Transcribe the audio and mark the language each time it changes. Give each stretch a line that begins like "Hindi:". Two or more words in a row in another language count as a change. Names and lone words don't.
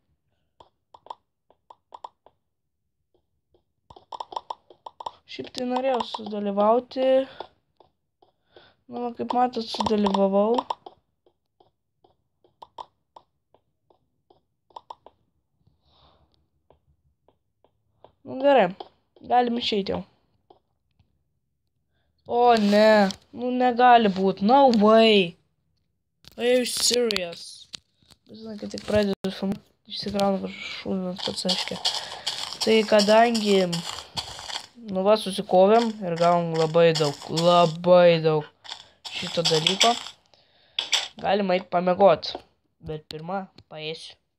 Lithuanian: Nu, kaip matot, sudalyvavau. Nu, gerai. Galim išeiti jau. O, ne. Nu, negali būt.
English: No way. Are you serious?
Lithuanian: Žinai, kad tik pradedu filmuoti, išsikraunu šūdinant pats aiškia. Tai kadangi, nu va, susikovėm ir gavom labai daug šito dalyko, galima eit pamiegot, bet pirmą paėsiu.